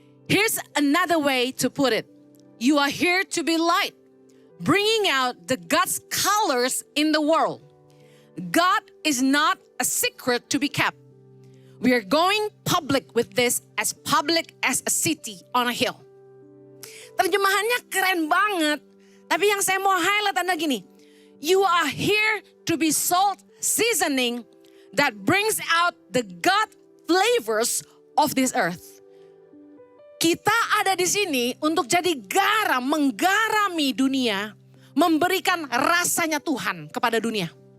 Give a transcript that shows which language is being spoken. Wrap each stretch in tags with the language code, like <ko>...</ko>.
<en>Here's another way to put it. You are here to be light, bringing out the God's colors in the world. God is not a secret to be kept. We are going public with this as public as a city on a hill.</en> <id>Terjemahannya keren banget. Tapi yang saya mau highlight adalah gini.</id> <en>You are here to be salt seasoning that brings out the God flavors of this earth.</en> <id>Kita ada di sini untuk jadi garam, menggarami dunia, memberikan rasanya Tuhan kepada dunia.</id>